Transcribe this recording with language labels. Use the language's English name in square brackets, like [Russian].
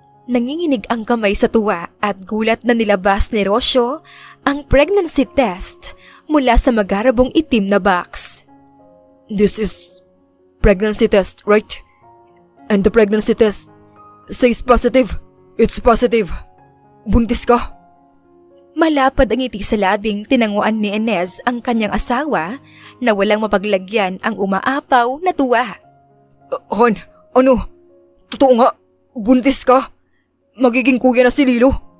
[Filipino] Nanginginig ang kamay sa tuwa at gulat na nilabas ni Rosyo ang pregnancy test mula sa magarabong itim na box. [English] This is pregnancy test, right? And the pregnancy test says positive. It's positive. [Filipino] Buntis ka? Malapad ang ngiti sa labing tinanguan ni Inez ang kanyang asawa na walang mapaglagyan ang umaapaw na tuwa. Han, ano? Totoo nga, buntis ka? Magiging kuya na si Lilo?